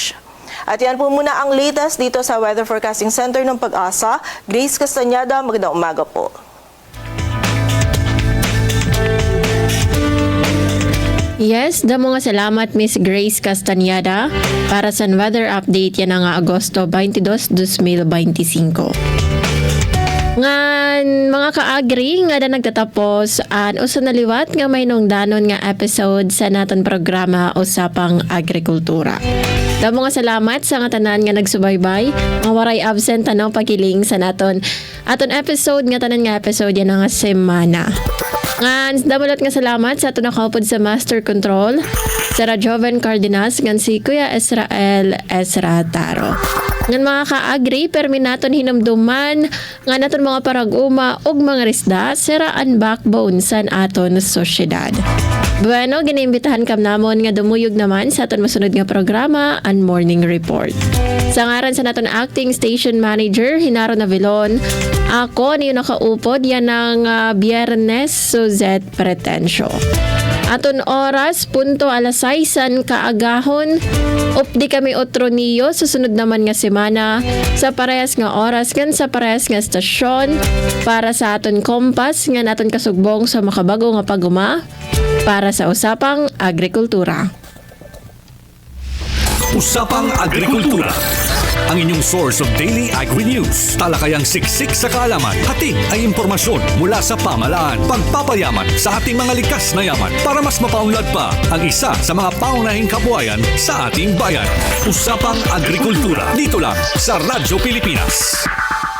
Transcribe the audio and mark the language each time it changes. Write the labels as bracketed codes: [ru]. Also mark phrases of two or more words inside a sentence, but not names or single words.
[tl] At yan po muna ang latest dito sa Weather Forecasting Center ng Pag-asa. Grace Castañeda, magandang umaga po. [war] Yes, damo nga salamat Miss Grace Castañeda para sa weather update yan nga Agosto 22, 2025. Ngan mga kaagri nga na nagtatapos an usa na liwat nga may nung danon nga episode sa naton programa Usapang Agrikultura. Damo nga salamat sa nga tanan nga nagsubaybay, nga waray absent ano pagiling sa aton episode nga tanan nga episode yan nga semana. Ngan damulat nga salamat sa ato nakaupod sa Master Control sa Joven Cardenas ngan si Kuya Israel Taro. Ngan mga kaagri, permi naton hinumduman nga naton mga parag-uma ug mga risda siraan backbone san aton sosyedad. Bueno, giniimbitahan kam namon nga dumuyog naman sa aton masunod nga programa and [en] morning report. [war] Sa ngaran sa naton acting station manager Hinaro Navilon, ako niyo nakaupod yan ng Biyernes Suzette Pretensyo. Aton oras, punto alas 6 kaagahon. Updi kami otro niyo, susunod naman nga semana sa parehas nga oras kan sa parehas nga stasyon para sa aton kompas nga naton kasugbong sa makabago nga paguma para sa Usapang Agrikultura. [tl] Usapang Agrikultura, ang inyong [en] source of daily agri-news. [tl] Talakayang siksik sa kaalaman, hatid ay impormasyon mula sa pamahalaan, pagpapayaman sa ating mga likas na yaman para mas mapaunlad pa ang isa sa mga paunahing kabuhayan sa ating bayan. Usapang Agrikultura, dito lang sa Radyo Pilipinas.